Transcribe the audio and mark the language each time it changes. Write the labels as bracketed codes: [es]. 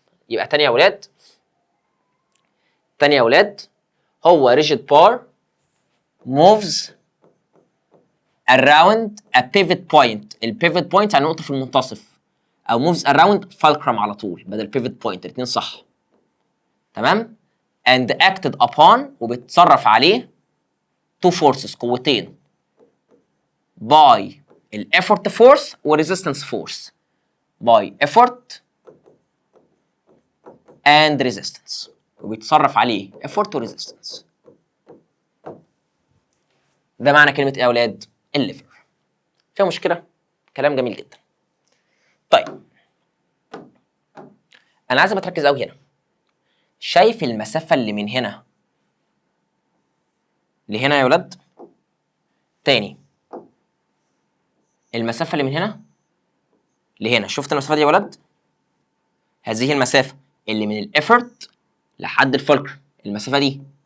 [ar] يبقى تاني يا ولاد، تاني يا ولاد، هو [en] rigid bar moves around a pivot point. [ar] البيفت بوينت يعني نقطه في المنتصف، او [en] moves around fulcrum [ar] على طول بدل [en] pivot point، [ar] الاثنين صح. [en] تمام؟ and acted upon [ar] وبيتصرف عليه [en] two forces قوتين by الeffort force والresistance force. by effort and resistance [ar] وبيتصرف عليه [en] effort وresistance. [ar] ده معنى كلمة ايه يا اولاد؟ الليفر. فيها مشكلة؟ كلام جميل جدا. طيب انا عايزك تركز قوي هنا. شايف المسافة اللي من هنا لهنا يا ولاد؟ تاني المسافة اللي من هنا لهنا، شفت المسافة دي يا ولاد؟ هذه المسافة اللي من الافورت لحد الفولكر، المسافة دي.